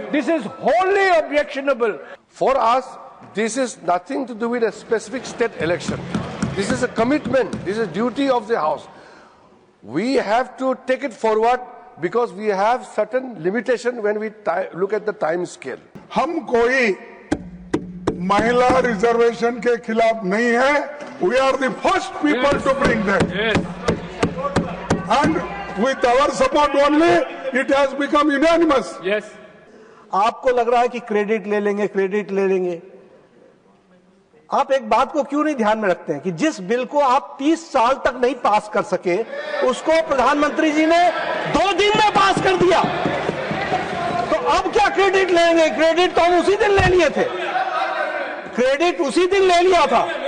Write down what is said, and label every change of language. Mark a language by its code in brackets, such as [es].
[en] This is wholly objectionable. For us, this is nothing to do with a specific state election. This is a commitment. This is a duty of the House. We have to take it forward because we have certain limitation when we look at the time scale. [hi] हम कोई महिला reservation के खिलाफ नहीं है. [en] We are the first people to bring that. And with our support only, it has become unanimous. Yes. [hi] आपको लग रहा है कि क्रेडिट ले लेंगे. आप एक बात को क्यों नहीं ध्यान में रखते हैं कि जिस बिल को आप 30 साल तक नहीं पास कर सके, उसको प्रधानमंत्री जी ने 2 दिन में पास कर दिया. तो अब क्या क्रेडिट लेंगे? क्रेडिट तो हम उसी दिन ले लिए थे. क्रेडिट उसी दिन ले लिया था.